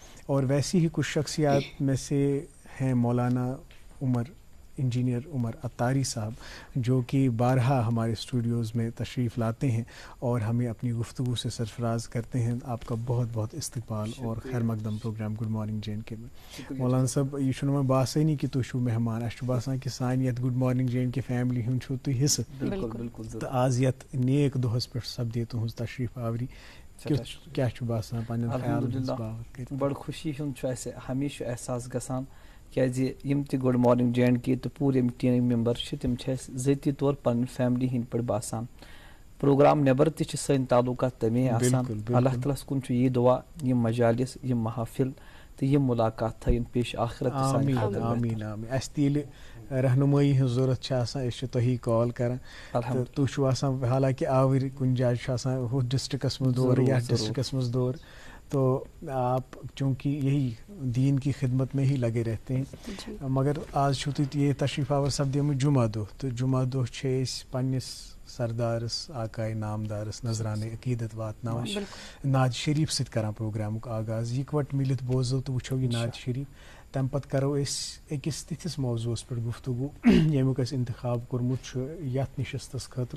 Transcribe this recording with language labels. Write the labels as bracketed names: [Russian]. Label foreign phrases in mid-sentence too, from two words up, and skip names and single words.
[Urdu] اور ویسی ہی کچھ شخصیات میں سے ہیں مولانا انجینئر عمر عطاری صاحب، جو کہ بارہا ہمارے اسٹوڈیوز میں تشریف لاتے ہیں اور ہمیں اپنی گفتگو سے سرفراز کرتے ہیں. آپ کا بہت بہت استقبال اور خیر مقدم پروگرام گڈ مارننگ جے اینڈ کے میں. [Kashmiri] مولانا صاحب، یہ چھُنہٕ وۄنۍ باسٲنی کہ تُہۍ چھُو مہمان، اَسہِ چھُ باسان کہ سانہِ یَتھ گڈ مارننگ جے اینڈ کے فیملی ہُنٛد چھُو تُہۍ حصہٕ. تہٕ آز یَتھ نیک دۄہَس پٮ۪ٹھ سپدے تُہٕنٛز تشریف آوری، کیٛاہ چھُ باسان پنٛنٮ۪ن خیالن ہٕنٛز باوت کٔرِتھ؟ بڑٕ خوشی ہُنٛد چھُ اَسہِ ہمیشہِ احساس گژھان، کیٛازِ یِم تہِ گُڈ مارننگ جے اینڈ کے تہٕ پوٗرٕ یِم ٹیٖم ممبر چھِ تِم چھِ اَسہِ ذٲتی طور پنٕنۍ فیملی ہِنٛدۍ پٲٹھۍ باسان. پروگرام نٮ۪بر تہِ چھِ سٲنۍ تعلقات تَمے آسان. اللہ تعالیٰ ہَس کُن چھُ یی دعا یِم مجالس، یِم محافل تہٕ یِم ملاقات تھٲیِن پیش آخرت تہِ سانہِ خٲطرٕ. آمیٖن آمیٖن. اَسہِ تہِ ییٚلہِ رہنمٲیی ہٕنٛز ضوٚرتھ چھِ آسان أسۍ چھِ تۄہی کال کران، تہٕ تُہۍ چھِو آسان حالانکہِ آوٕرۍ کُنہِ جایہِ چھُ آسان ہُتھ ڈسٹرکس منٛز دورٕ یتھ ڈسٹرکس منٛز دورٕ، [Urdu] تو آپ چونکہ یہی دین کی خدمت میں ہی لگے رہتے ہیں. [Kashmiri] مگر آج چھو تُہۍ یہ تشریف آور سپدیمٕتۍ جمعہ دۄہ، تہٕ جمعہ دۄہ چھِ أسۍ پنٛنِس سردارس آقائے نامدارس نذرانہِ عقیدت واتناوان، نعت شریف سۭتۍ کران پروگرامُک آغاز. یِکوَٹہٕ مِلِتھ بوزو تہٕ وٕچھو یہِ نعت شریف. تَمہِ پتہٕ کرو أسۍ أکِس تِتھِس موضوعس پٮ۪ٹھ گفتگو ییٚمیُک اَسہِ انتخاب کوٚرمُت چھُ یتھ نشستس خٲطرٕ.